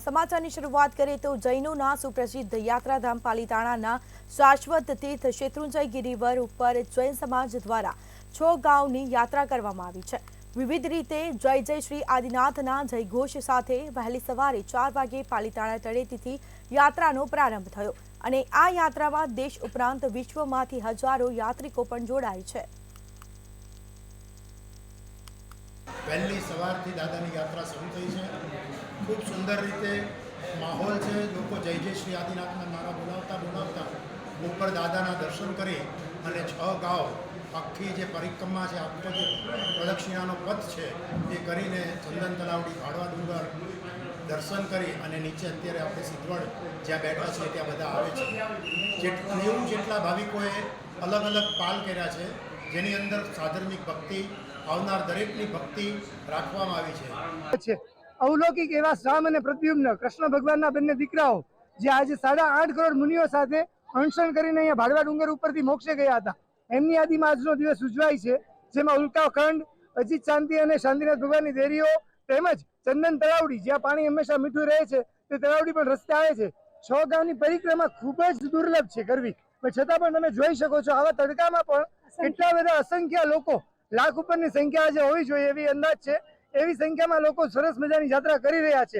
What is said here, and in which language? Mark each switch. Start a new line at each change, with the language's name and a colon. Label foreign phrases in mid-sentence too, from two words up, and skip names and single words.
Gujarati: સમાચારની શરૂઆત કરીએ તો જૈનોના સુપ્રસિદ્ધ યાત્રાધામ પાલિતાણાના શાશ્વત તીર્થ શેત્રુંજય ગિરિવર ઉપર જૈન સમાજ દ્વારા 6 ગામની યાત્રા કરવામાં આવી છે। વિવિધ રીતે જય જય શ્રી આદિનાથના જયઘોષ સાથે વહેલી સવારે 4 વાગે પાલિતાણા તળેટીથી યાત્રાનો પ્રારંભ થયો અને આ યાત્રામાં દેશ ઉપરાંત વિશ્વમાંથી હજારો યાત્રિકો પણ જોડાય છે। વહેલી સવારથી દાદાની યાત્રા શરૂ થઈ હૈ। ખૂબ સુંદર રીતે માહોલ હૈ। લોગ જય જય શ્રી આદિનાથના નારા બોલાવતા બોલાવતા ઉપર દાદાના દર્શન કરી અને 6 ગાંવ આખી જે પરિક્રમા હૈ, આખો જે પ્રદક્ષિણાનો પથ હૈ યે કરીને ચંદન તલાવડી ભાડવા ડુંગર દર્શન કરી અને નીચે અત્યારે આપણે સિદ્ધવડ જ્યાં બેઠા છે ત્યાં બધા આવે છે। 90 જેટલા ભાવિકોએ અલગ અલગ પાલ કર્યા છે, જેની અંદર સાધર્મિક ભક્તિ આવનાર દરેકની ભક્તિ રાખવામાં આવી છે। અવલૌકિક એવા રામ અને પ્રદ્યુમ્ન કૃષ્ણ ભગવાનના બંને દીકરાઓ જે આજ 8.5 કરોડ મુનિઓ સાથે અણસણ કરીને અહીંયા ભાડવા ડુંગર ઉપરથી મોક્ષે ગયા હતા। એમની યાદીમાં આજનો દિવસ ઉજવાય છે, જેમાં ઉલ્કાખંડ, અજીત શાંતિ અને શાંતિનાથ ભગવાનની દેરીઓ તેમજ ચંદન તળાવડી જ્યાં પાણી હંમેશા મીઠું રહે છે તે તળાવડી પણ રસ્તે આવે છે। 6 ગામની પરિક્રમા ખૂબ જ દુર્લભ છે કરવી, પણ છતાં પણ તમે જોઈ શકો છો આવા તડકામાં પણ કેટલા બધા અસંખ્ય લોકો, લાખ ઉપરની સંખ્યા આજે હોવી જોઈએ એવી અંદાજ છે, એવી સંખ્યામાં લોકો સરસ મજાની યાત્રા કરી રહ્યા છે।